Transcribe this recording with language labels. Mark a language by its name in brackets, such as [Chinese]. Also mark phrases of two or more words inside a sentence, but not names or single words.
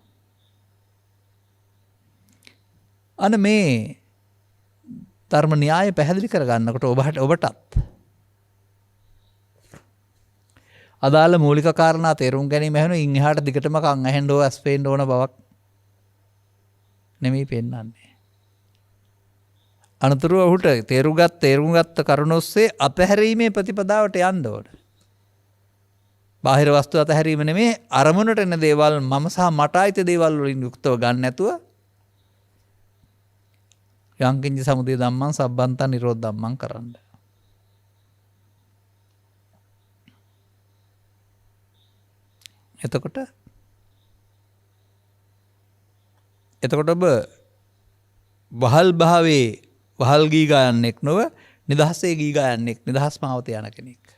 [Sinhala] අන මේ ධර්ම න්‍යාය පැහැදිලි කරගන්නකොට ඔබටත් අදාළ මූලික කාරණා තේරුම් ගැනීම හැන ඉන් එහාට දිගටම කන් ඇහෙන්න ඕන ඇස් පේන්න ඕන බවක් නෙමෙයි පෙන්වන්නේ. අනතුරුව ඔහුට තේරුම් ගත්ත කරුණ ඔස්සේ අතහැරීමේ ප්‍රතිපදාවට යන්න ඕන. බාහිර වස්තු අතහැරීම නෙමෙයි අරමුණට එන දේවල් මම සහ මට අයිති දේවල් වලින් යුක්තව ගන්න නැතුව [Pali] යංකින්ච සමුදය ධම්මං සබ්බන්තං නිරෝධ ධම්මං [Sinhala] කරන්න. එතකොට ඔබ වහල් භාවයේ වහල් ගී ගයන්නෙක් නොව නිදහසේ ගී ගයන්නෙක් නිදහස් මාවත යන කෙනෙක්.